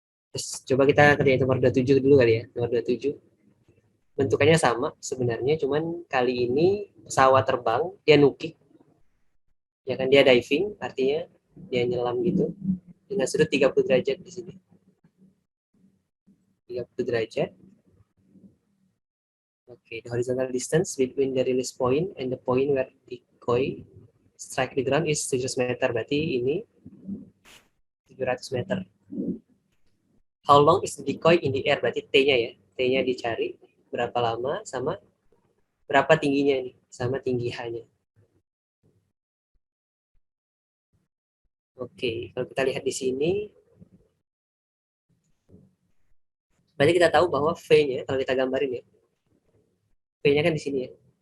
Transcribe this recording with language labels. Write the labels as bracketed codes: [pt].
[id] Terus coba kita kerjain nomor 27 dulu kali ya. Nomor 27. Bentukannya sama sebenarnya, cuman kali ini pesawat terbang, dia nukik, ya kan dia diving, artinya dia nyelam gitu dengan sudut 30 derajat di sini. 30 derajat. [en] Okay, the horizontal distance between the release point and the point where decoy strike the ground is 700 meter. [id] Berarti ini 700 meter. [en] How long is the decoy in the air? [id] Berarti T-nya ya. T-nya dicari berapa lama sama berapa tingginya nih, sama tinggi H-nya. Oke, kalau kita lihat di sini, berarti kita tahu bahwa V-nya, kalau kita gambarin ya, V-nya kan di sini ya.